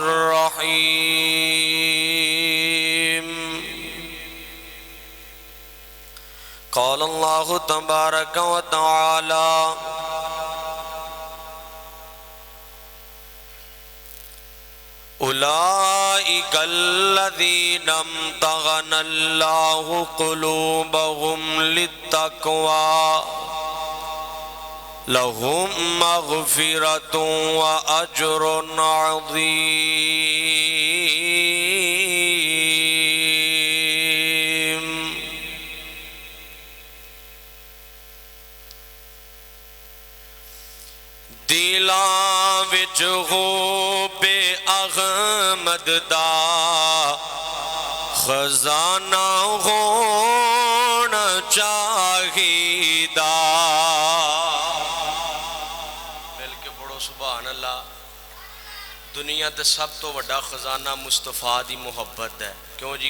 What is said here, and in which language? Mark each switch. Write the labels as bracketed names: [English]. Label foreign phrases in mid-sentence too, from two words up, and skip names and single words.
[Arabic] الرحيم قال الله تبارك وتعالى أولئك الذين امتحن الله قلوبهم للتقوى لهم مغفرة وأجر عظيم [Punjabi] دلاں وچ غوب احمد دا خزانہ ہونا چاہیدا مل کے پڑھو [Arabic] سبحان اللہ [Punjabi] دنیا تے سب تو وڈا خزانہ مصطفیٰ دی محبت ہے کیوں جی